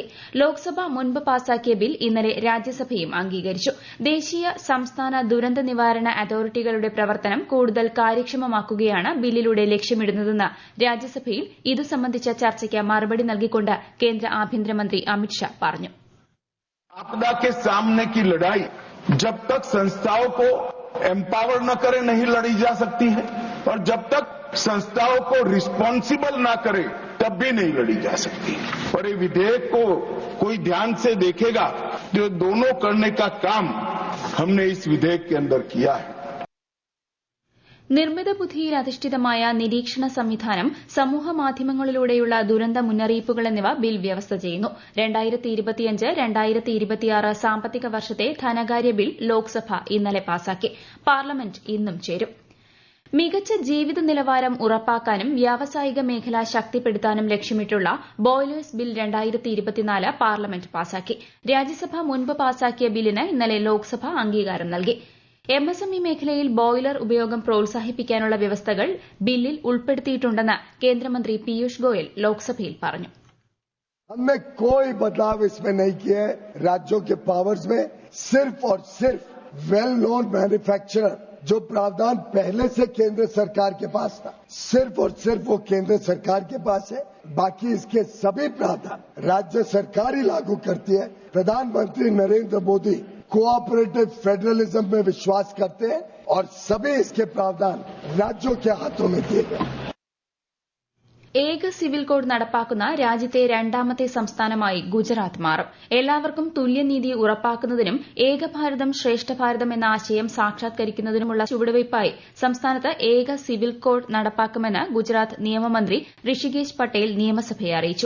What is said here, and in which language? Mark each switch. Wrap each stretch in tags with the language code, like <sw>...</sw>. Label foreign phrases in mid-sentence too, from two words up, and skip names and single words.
<ml>ലോക്സഭ മുൻപ് പാസാക്കിയ ബിൽ ഇന്നലെ രാജ്യസഭയും അംഗീകരിച്ചു. ദേശീയ സംസ്ഥാന ദുരന്ത നിവാരണ അതോറിറ്റികളുടെ പ്രവർത്തനം കൂടുതൽ കാര്യക്ഷമമാക്കുകയാണ് ബില്ലിലൂടെ ലക്ഷ്യമിടുന്നതെന്ന് രാജ്യസഭയിൽ ഇതു സംബന്ധിച്ച ചർച്ചയ്ക്ക് മറുപടി നൽകിക്കൊണ്ട് കേന്ദ്ര ആഭ്യന്തരമന്ത്രി അമിത്ഷാ പറഞ്ഞു.</ml> <hi>आपदा के सामने की लड़ाई जब तक संस्थाओं को एम्पावर न करे नहीं लड़ी जा सकती है और जब तक संस्थाओं को रिस्पॉन्सिबल न करे तब भी नहीं लड़ी जा सकती. और ये विधेयक को कोई ध्यान से देखेगा जो दोनों करने का काम हमने इस विधेयक के अंदर किया है.</hi> <ml>നിർമ്മിത ബുദ്ധിയിൽ അധിഷ്ഠിതമായ നിരീക്ഷണ സംവിധാനം, സമൂഹ മാധ്യമങ്ങളിലൂടെയുള്ള ദുരന്ത മുന്നറിയിപ്പുകൾ എന്നിവ ബിൽ വ്യവസ്ഥ ചെയ്യുന്നു. 2025-2026 സാമ്പത്തിക വർഷത്തെ ധനകാര്യ ബിൽ ലോക്സഭ ഇന്നലെ പാസാക്കി. പാർലമെന്റ് ഇന്നും ചേരും. മികച്ച ജീവിത നിലവാരം ഉറപ്പാക്കാനും വ്യാവസായിക മേഖല ശക്തിപ്പെടുത്താനും ലക്ഷ്യമിട്ടുള്ള ബോയിലേഴ്സ് ബിൽ 2024 പാർലമെന്റ് പാസാക്കി. രാജ്യസഭ മുൻപ് പാസാക്കിയ ബില്ലിന് ഇന്നലെ ലോക്സഭ അംഗീകാരം നൽകി. MSME മേഖലയിൽ ബോയിലർ ഉപയോഗം പ്രോത്സാഹിപ്പിക്കാനുള്ള വ്യവസ്ഥകൾ ബില്ലിൽ ഉൾപ്പെടുത്തിയിട്ടുണ്ടെന്ന് കേന്ദ്രമന്ത്രി പീയൂഷ് ഗോയൽ ലോക്സഭയിൽ പറഞ്ഞു.</ml> <hi>हमने कोई बदलाव इसमें नहीं किया है. राज्यों के पावर्स में सिर्फ और सिर्फ</hi> <en>well known manufacturer</en> <hi>जो प्रावधान पहले से केंद्र सरकार के पास था, सिर्फ और सिर्फ वो केंद्र सरकार के पास है. बाकी इसके सभी प्रावधान राज्य सरकार ही लागू करती है. प्रधानमंत्री नरेंद्र मोदी</hi> <en>cooperative federalism</en> <hi>में विश्वास करते हैं और सभी इसके प्रावधान राज्यों के हाथों में दिए गए.</hi> <ml>ഏക സിവിൽ കോഡ് നടപ്പാക്കുന്ന രാജ്യത്തെ രണ്ടാമത്തെ സംസ്ഥാനമായി ഗുജറാത്ത് മാറും. എല്ലാവർക്കും തുല്യനീതി ഉറപ്പാക്കുന്നതിനും ഏക ഭാരതം ശ്രേഷ്ഠ ഭാരതം എന്ന ആശയം സാക്ഷാത്കരിക്കുന്നതിനുമുള്ള ചുവടുവയ്പായി സംസ്ഥാനത്ത് ഏക സിവിൽ കോഡ് നടപ്പാക്കുമെന്ന് ഗുജറാത്ത് നിയമമന്ത്രി ഋഷികേശ് പട്ടേൽ നിയമസഭയെ അറിയിച്ചു.</ml>